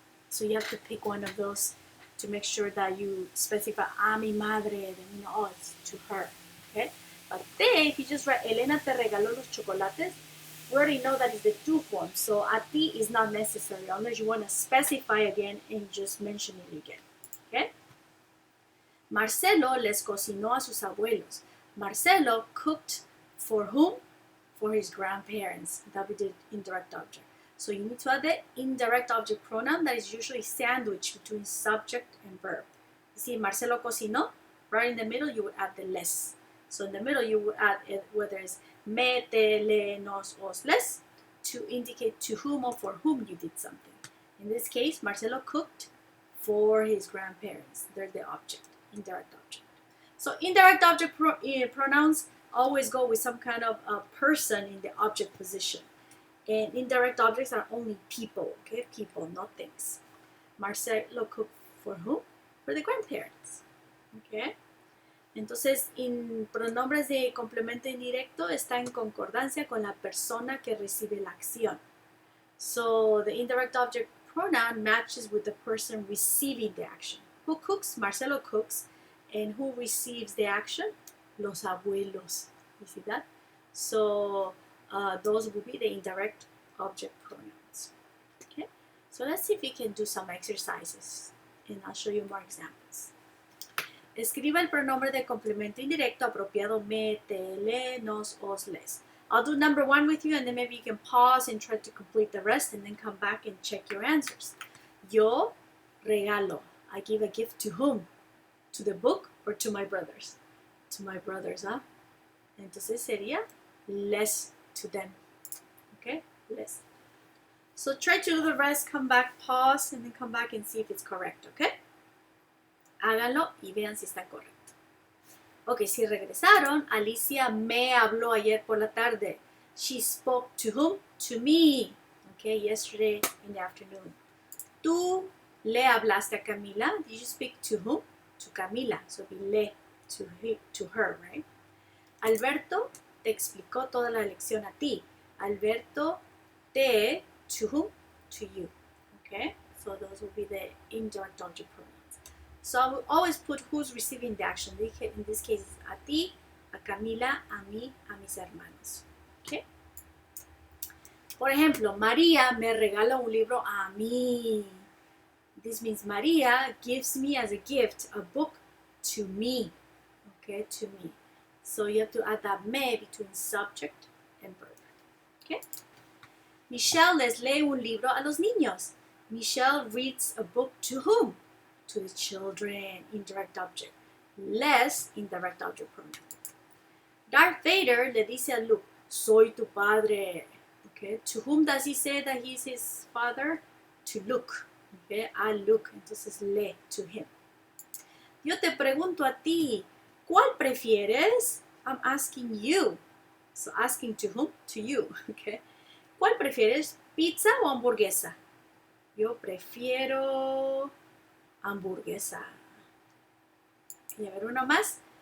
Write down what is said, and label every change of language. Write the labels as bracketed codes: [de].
[en] So you have to pick one of those to make sure that you specify a mi madre, then it's to her. Okay? But te, if you just write [es] Elena te regaló los chocolates, [en] we already know that is the to form. So a ti is not necessary unless you want to specify again and just mention it again. Okay? [es] Marcelo les cocinó a sus abuelos. [en] Marcelo cooked for whom? For his grandparents. That would be the indirect object. So you need to add the indirect object pronoun that is usually sandwiched between subject and verb. You see, Marcelo cocinó, right in the middle you would add the les. So in the middle you would add it, whether it's me, te, le, nos, os, les, to indicate to whom or for whom you did something. In this case, Marcelo cooked for his grandparents. They're the object, indirect object. So indirect object pronouns always go with some kind of a person in the object position. And indirect objects are only people, okay? People, not things. Marcelo cooked for who? For the grandparents, okay? [es] Entonces, en pronombres de complemento indirecto está en concordancia con la persona que recibe la acción. [en] So, the indirect object pronoun matches with the person receiving the action. Who cooks? Marcelo cooks. And who receives the action? [es] Los abuelos. [en] You see that? So, those will be the indirect object pronouns. Okay? So let's see if we can do some exercises. And I'll show you more examples. [es] Escriba el pronombre de complemento indirecto apropiado me, te, le, nos, os, les. [en] I'll do number 1 with you and then maybe you can pause and try to complete the rest and then come back and check your answers. Yo regalo. I give a gift to whom? To the book or to my brothers? To my brothers, huh? [es] Entonces sería les [en] to them. Okay? Les. So try to do the rest, come back, pause, and then come back and see if it's correct, okay? [es] Háganlo y vean si está correcto. Ok, si regresaron, Alicia me habló ayer por la tarde. [en] She spoke to whom? To me. Okay, yesterday in the afternoon. [es] Tú le hablaste a Camila. [en] Did you speak to whom? To Camila. So be le to her, right? [es] Alberto te explicó toda la lección a ti. [en] Alberto te, to whom? To you. Okay? So those will be the indirect object pronouns. So I will always put who's receiving the action. In this case, a ti, a Camila, a mí, a mis hermanos. Okay? [es] Por ejemplo, María me regala un libro a mí. [en] This means Maria gives me as a gift a book to me. Okay, to me. So you have to add that me between subject and verb. Okay? [es] Michelle les lee un libro a los niños. [en] Michelle reads a book to whom? To the children. Indirect object. Les, indirect object pronoun. [es] Darth Vader le dice a Luke, soy tu padre. Okay? [en] To whom does he say that he's his father? To Luke. Okay? [es] A Luke. Entonces le, [en] to him. [es] Yo te pregunto a ti, ¿cuál prefieres? [en] I'm asking you. So asking to whom? To you. Okay? [es] ¿Cuál prefieres? ¿Pizza o hamburguesa? [en] Yo prefiero hamburguesa. Y a ver uno más.